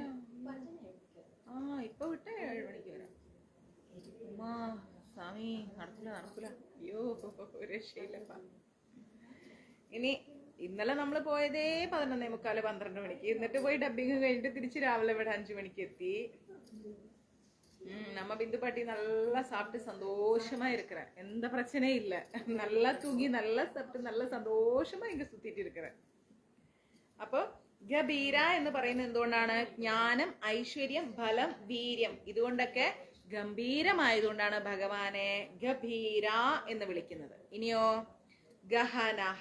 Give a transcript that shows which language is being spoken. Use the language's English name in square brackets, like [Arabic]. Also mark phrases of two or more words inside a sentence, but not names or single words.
[Malayalam] ആ, ഇപ്പൊ വിട്ടേ 7 മണിക്ക് വരാം. സ്വാമി, നടക്കൂല. അയ്യോ, രക്ഷയില്ലപ്പ. ഇനി ഇന്നലെ നമ്മള് പോയതേ 11:45, 12 മണിക്ക്. എന്നിട്ട് പോയി ഡബിങ് കഴിഞ്ഞിട്ട് തിരിച്ച് രാവിലെ ഇവിടെ 5 മണിക്ക് എത്തി. [Tamil] நம்ம பிந்து பாட்டி நல்லா சாப்பிட்டு சந்தோஷமா இருக்கிறேன். எந்த பிரச்சனையும் இல்லை. நல்லா தூங்கி நல்லா சாப்பிட்டு நல்ல சந்தோஷமா இங்க சுத்திட்டு இருக்கிறேன். [Malayalam] അപ്പൊ ഗഭീര എന്ന് പറയുന്നത് എന്തുകൊണ്ടാണ്? ജ്ഞാനം, ഐശ്വര്യം, ഫലം, വീര്യം ഇതുകൊണ്ടൊക്കെ ഗംഭീരമായതുകൊണ്ടാണ് ഭഗവാനെ ഗഭീര എന്ന് വിളിക്കുന്നത്. ഇനിയോ ഗഹനഹ.